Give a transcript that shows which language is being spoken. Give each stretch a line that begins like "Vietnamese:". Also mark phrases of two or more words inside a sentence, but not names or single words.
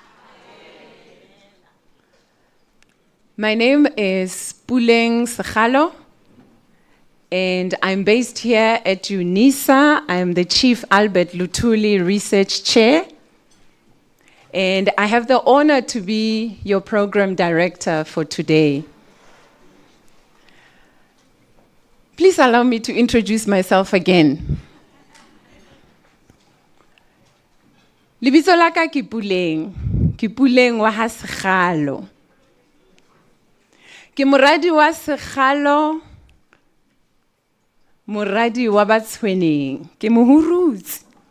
English: My name is Puleng Sekgalo, and I'm based here at UNISA. I'm the Chief Albert Luthuli Research Chair, and I have the honor to be your program director for today. Please allow me to introduce myself again.
Southern Sotho: Lebitso la ka ke Puleng wa ha Sekgalo. Ke moradi wa Sekgalo, moradi wa ba Tshweneng, ke mohurutsi.